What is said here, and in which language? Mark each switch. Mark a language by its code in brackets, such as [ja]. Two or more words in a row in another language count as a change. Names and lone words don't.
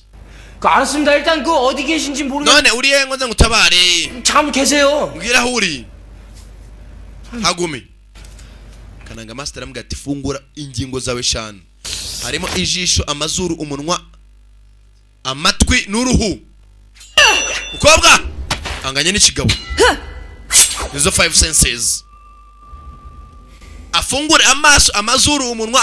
[ko] 알았습니다. 일단 그 어디 계신지 모르겠. [rw] none uri hehe ngo nze ngutabare [ko] 잠 계세요. [rw] mbwira aho uri hagume kananga master aramubwira ati fungura ingingo zawe eshanu harimo ijisho amazuru umunwa amatwi n'uruhu ukobwa anganye n'ikigabo nizo 5 senses afungure amaso amazuru umunwa